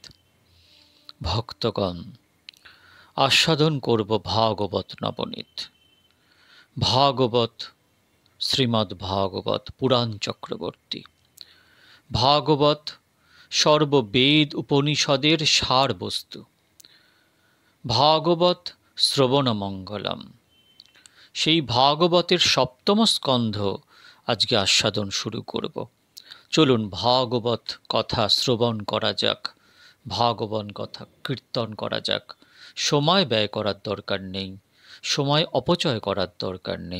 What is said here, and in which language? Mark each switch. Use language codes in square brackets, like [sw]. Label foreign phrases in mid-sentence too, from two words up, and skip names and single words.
[bn] ভক্তগণ, আস্বাদন করব ভাগবত নবনীত। ভাগবত শ্রীমদ্ ভাগবত পুরাণ চক্রবর্তী। ভাগবত সর্ববেদ উপনিষদের সার বস্তু। ভাগবত শ্রবণ মঙ্গলম। সেই ভাগবতের সপ্তম স্কন্ধ আজকে আস্বাদন শুরু করব। চলুন ভাগবত কথা শ্রবণ করা যাক, ভাগবত কথা কীর্তন করা যাক। সময় ব্যয় করার দরকার নেই, সময় অপচয় করার দরকার নেই।